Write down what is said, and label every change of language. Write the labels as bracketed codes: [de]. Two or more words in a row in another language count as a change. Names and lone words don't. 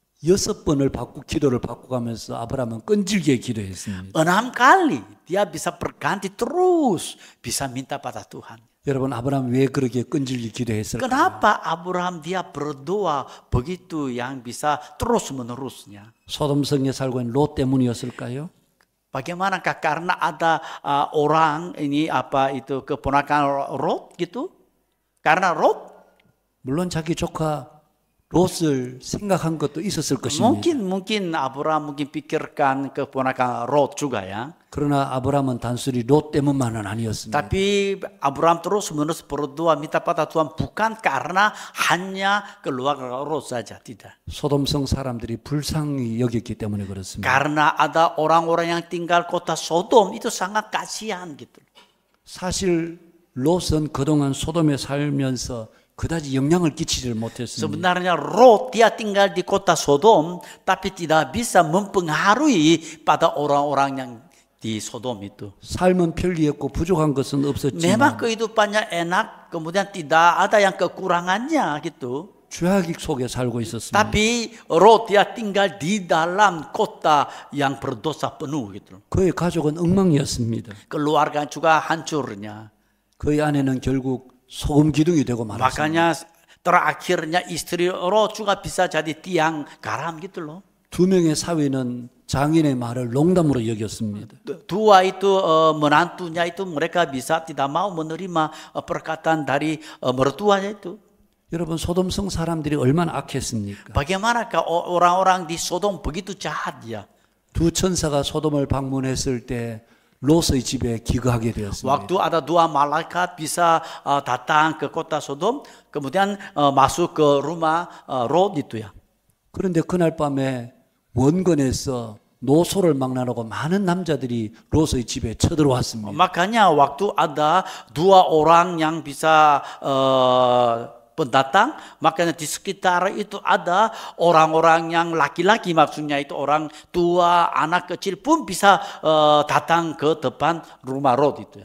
[ko] 6번을 기도를 바꿔가면서 아브라함은 끈질기게 기도했습니다. [id] 6 kali dia bisa berganti terus, bisa minta pada Tuhan. [ko] 여러분 아브라함 왜 그렇게 끈질기게 기도했을까요? [id] Kenapa Abraham dia berdoa begitu yang bisa terus menerusnya? [ko] 소돔 성에 살고 있는 롯 때문이었을까요? [id] Bagaimanakah karena ada orang ini keponakan Lot gitu? Karena Lot? [ko] 물론 자기 조카 롯을 생각한 것도 있었을 것입니다. [id] Mungkin Abraham pikirkan keponakan Lot juga ya. [ko] 그러나 아브라함은 단순히 롯 때문만은 아니었습니다. [id] Tapi Abraham terus-menerus berdoa minta pada Tuhan bukan karena hanya keluarga Lot saja, tidak. [ko] 소돔성 사람들이 불쌍히 여겼기 때문에 그렇습니다. [id] Karena ada orang-orang yang tinggal kota Sodom itu sangat kasihan gitu. [ko] 사실 롯은 그동안 소돔에 살면서 그다지 영향을 끼치지를 못했습니다. [id] Sebenarnya Lot dia tinggal di kota Sodom tapi tidak bisa mempengaruhi pada orang-orang yang di Sodom itu. [ko] 삶은 편리했고 부족한 것은 없었지만 [id] Memang kehidupannya enak, kemudian tidak ada yang kekurangannya gitu. [ko] 죄악 속에 살고 있었습니다. [id] Tapi Lot dia tinggal di dalam kota yang berdosa penuh gitu. [ko] 그의 가족은 엉망이었습니다. [id] Keluarga juga hancurnya. [ko] 그의 아내는 결국 소금 기둥이 되고 말았습니다. [id] Makanya terakhirnya istri Lot juga bisa jadi tiang garam gitu loh. [ko] 두 명의 사위는 장인의 말을 농담으로 여겼습니다. [id] Dua itu menantunya itu mereka bisa tidak mau menerima perkataan dari mertuanya itu. [ko] 여러분 소돔성 사람들이 얼마나 악했습니까? [id] Bagaimanakah orang-orang di Sodom begitu jahat ya? [ko] 두 천사가 소돔을 방문했을 때 롯의 집에 기거하게 되었습니다. [id] Waktu ada 2 malaikat bisa datang ke kota Sodom, kemudian masuk ke rumah Lot itu ya. [ko] 그런데 그날 밤에 원건에서 노소를 막론하고 많은 남자들이 롯의 집에 쳐들어왔습니다. [id] Makanya waktu ada dua orang yang bisa pendatang, makanya di sekitar itu ada orang-orang yang laki-laki, maksudnya itu orang tua, anak kecil pun bisa datang ke depan rumah Lot itu.